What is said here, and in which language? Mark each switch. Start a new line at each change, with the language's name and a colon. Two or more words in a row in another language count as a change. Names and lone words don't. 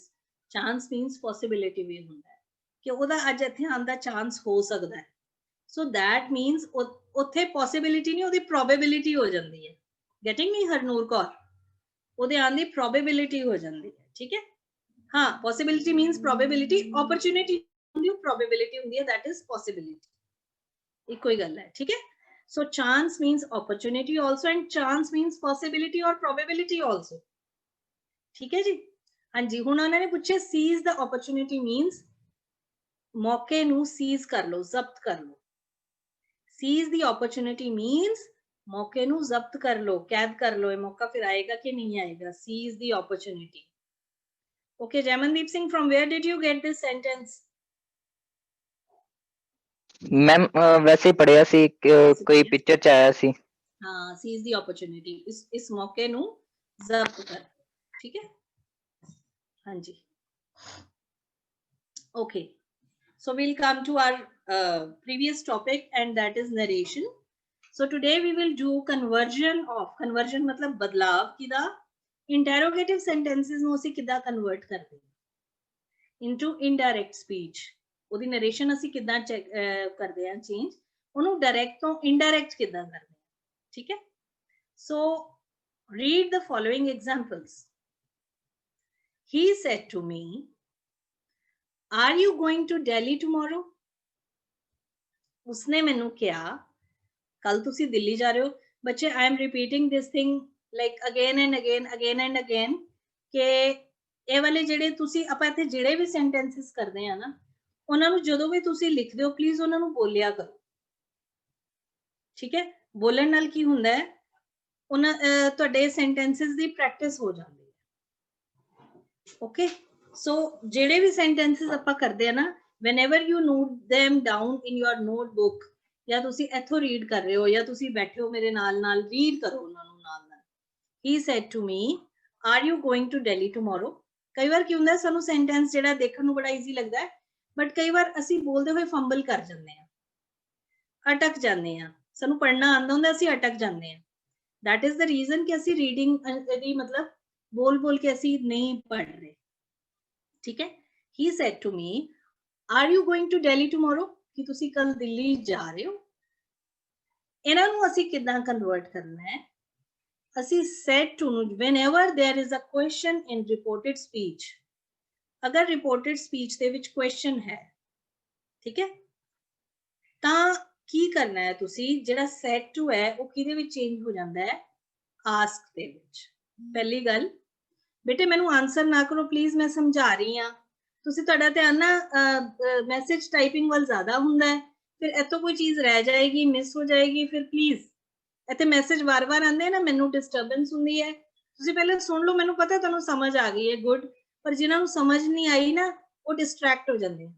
English: chance means possibility
Punjabi: ਵੀ ਹੁੰਦਾ ਹੈ ਕਿ ਉਹਦਾ ਅੱਜ ਇੱਥੇ ਆਉਣ ਦਾ ਚਾਂਸ ਹੋ ਸਕਦਾ ਹੈ.
English: so that means
Punjabi: ਉੱਥੇ ਪੋਸਿਬਿਲਿਟੀ ਨਹੀਂ, ਉਹਦੀ ਪ੍ਰੋਬੇਬਿਲਿਟੀ ਹੋ ਜਾਂਦੀ ਹੈ.
English: getting me
Punjabi: ਹਰਨੂਰ ਕੌਰ? ਉਹਦੇ ਆਉਣ ਦੀ ਪ੍ਰੋਬੇਬਿਲਿਟੀ ਹੋ ਜਾਂਦੀ ਹੈ. ਠੀਕ ਹੈ.
Hindi: हाँ,
English: possibility means probability, opportunity probability
Hindi: होती है,
English: that is possibility.
Hindi: एक कोई गल है. ठीक है.
English: So chance means opportunity also, and chance means possibility or probability also.
Hindi: ठीक है जी. हाँ जी. हुण उन्होंने पूछे
English: seize the opportunity means
Hindi: मौके नू seize कर लो, जब्त कर लो.
English: Seize the opportunity means
Hindi: मौके नू जब्त कर लो, कैद कर लो. ये मौका फिर आएगा कि नहीं आएगा.
English: Seize the opportunity. Okay, Jaimandeep Singh, from where did you get this sentence?
Punjabi: ਮੈਮ ਵੈਸੇ ਹੀ ਪੜ੍ਹਿਆ ਸੀ, ਕੋਈ ਪਿਕਚਰ ਚ ਆਇਆ ਸੀ.
Hindi: हाँ,
English: seize the opportunity,
Hindi: इस मौके नू जब्त कर. ठीक है. हाँ जी.
English: Okay, so we'll come to our previous topic, and that is narration. So today we will do conversion
Hindi: मतलब बदलाव किदा.
English: interrogative sentences
Punjabi: ਨੂੰ ਅਸੀਂ ਕਿੱਦਾਂ ਕਨਵਰਟ ਕਰਦੇ ਹਾਂ
English: into indirect speech.
Punjabi: ਉਹਦੀ ਨਰੇਸ਼ਨ ਅਸੀਂ ਕਿੱਦਾਂ ਕਰਦੇ ਹਾਂ ਚੇਂਜ, ਉਹਨੂੰ ਡਾਇਰੈਕਟ ਤੋਂ ਇਨਡਾਇਰੈਕਟ ਕਿੱਦਾਂ ਕਰਦੇ ਹਾਂ. ਠੀਕ ਹੈ.
English: So read the following examples. He said to me, are you going to Delhi tomorrow?
Hindi: उसने मैनू किया कल तुसी दिल्ली जा रहे हो. बच्चे,
English: I am repeating this thing like again and again
Punjabi: ਕਿ ਇਹ ਵਾਲੇ ਜਿਹੜੇ ਤੁਸੀਂ ਆਪਾਂ ਇੱਥੇ ਜਿਹੜੇ ਵੀ ਸੈਂਟੈਂਸਸ ਕਰਦੇ ਆ ਨਾ, ਉਹਨਾਂ ਨੂੰ ਜਦੋਂ ਵੀ ਤੁਸੀਂ ਲਿਖਦੇ ਹੋ ਪਲੀਜ਼ ਉਹਨਾਂ ਨੂੰ ਬੋਲਿਆ ਕਰੋ. ਠੀਕ ਹੈ. ਬੋਲਣ ਨਾਲ ਕੀ ਹੁੰਦਾ ਹੈ, ਉਹਨਾਂ ਤੁਹਾਡੇ ਸੈਂਟੈਂਸਸ ਦੀ ਪ੍ਰੈਕਟਿਸ ਹੋ ਜਾਂਦੀ ਹੈ. ਓਕੇ. ਸੋ ਜਿਹੜੇ ਵੀ ਸੈਂਟੈਂਸਸ ਆਪਾਂ ਕਰਦੇ ਆ ਨਾ,
English: whenever you note them down in your notebook,
Punjabi: ਜਾਂ ਤੁਸੀਂ ਇੱਥੋਂ ਰੀਡ ਕਰ ਰਹੇ ਹੋ ਜਾਂ ਤੁਸੀਂ ਬੈਠੇ ਹੋ ਮੇਰੇ ਨਾਲ ਰੀਡ ਕਰੋ ਉਹਨਾਂ ਨੂੰ ਨਾਲ.
English: He said to me, are you going to Delhi tomorrow?
Punjabi: ਕਈ ਵਾਰ ਕੀ ਹੁੰਦਾ ਸਾਨੂੰ ਸੈਂਟੈਂਸ ਜਿਹੜਾ ਦੇਖਣ ਨੂੰ ਬੜਾ ਈਜ਼ੀ ਲੱਗਦਾ ਹੈ, ਬਟ ਕਈ ਵਾਰ ਅਸੀਂ ਬੋਲਦੇ ਹੋਏ ਫੰਬਲ ਕਰ ਜਾਂਦੇ ਆ, ਅਟਕ ਜਾਂਦੇ ਆ. ਸਾਨੂੰ ਪੜ੍ਹਨਾ ਆਉਂਦਾ ਹੁੰਦਾ, ਅਸੀਂ ਅਟਕ ਜਾਂਦੇ ਆ.
English: that is the reason
Punjabi: ਕਿ ਅਸੀਂ ਰੀਡਿੰਗ ਦੀ ਮਤਲਬ ਬੋਲ ਕੇ ਅਸੀਂ ਨਹੀਂ ਪੜ੍ਹ ਰਹੇ. ਠੀਕ ਹੈ. He said to me, are you going to Delhi tomorrow? ਕਿ ਤੁਸੀਂ ਕੱਲ ਦਿੱਲੀ ਜਾ ਰਹੇ ਹੋ. ਇਹਨਾਂ ਨੂੰ ਅਸੀਂ ਕਿੱਦਾਂ ਕਨਵਰਟ ਕਰਨਾ ਹੈ? ਅਸੀਂ
English: said to
Punjabi: ਨੂੰ
English: whenever there is a question in reported speech,
Punjabi: ਅਗਰ
English: reported speech
Punjabi: ਦੇ ਵਿੱਚ question ਹੈ, ਠੀਕ ਹੈ, ਤਾਂ ਕੀ ਕਰਨਾ ਹੈ ਤੁਸੀਂ? ਜਿਹੜਾ
English: said to
Punjabi: ਹੈ ਉਹ ਕਿਹਦੇ ਵਿੱਚ ਚੇਂਜ ਹੋ ਜਾਂਦਾ ਹੈ? ask ਦੇ ਵਿੱਚ. ਪਹਿਲੀ ਗੱਲ ਬੇਟੇ ਮੈਨੂੰ ਆਨਸਰ ਨਾ ਕਰੋ ਪਲੀਜ਼, ਮੈਂ ਸਮਝਾ ਰਹੀ ਹਾਂ. ਤੁਸੀਂ ਤੁਹਾਡਾ ਧਿਆਨ ਨਾ ਮੈਸੇਜ ਟਾਈਪਿੰਗ ਵੱਲ ਜ਼ਿਆਦਾ ਹੁੰਦਾ ਹੈ, ਫਿਰ ਇੱਥੋਂ ਕੋਈ ਚੀਜ਼ ਰਹਿ ਜਾਏਗੀ, ਮਿਸ ਹੋ ਜਾਏਗੀ, ਫਿਰ ਪਲੀਜ਼ ਇੱਥੇ ਮੈਸੇਜ ਵਾਰ-ਵਾਰ ਆਉਂਦੇ ਨਾ, ਮੈਨੂੰ ਡਿਸਟਰਬੈਂਸ ਹੁੰਦੀ ਹੈ, ਤੁਸੀਂ ਪਹਿਲੇ ਸੁਣ ਲਓ, ਮੈਨੂੰ ਪਤਾ ਤੁਹਾਨੂੰ ਸਮਝ ਆ ਗਈ ਹੈ, ਗੁੱਡ, ਪਰ ਜਿਨ੍ਹਾਂ ਨੂੰ ਸਮਝ ਨਹੀਂ ਆਈ ਨਾ ਉਹ ਡਿਸਟਰੈਕਟ ਹੋ ਜਾਂਦੇ ਆ।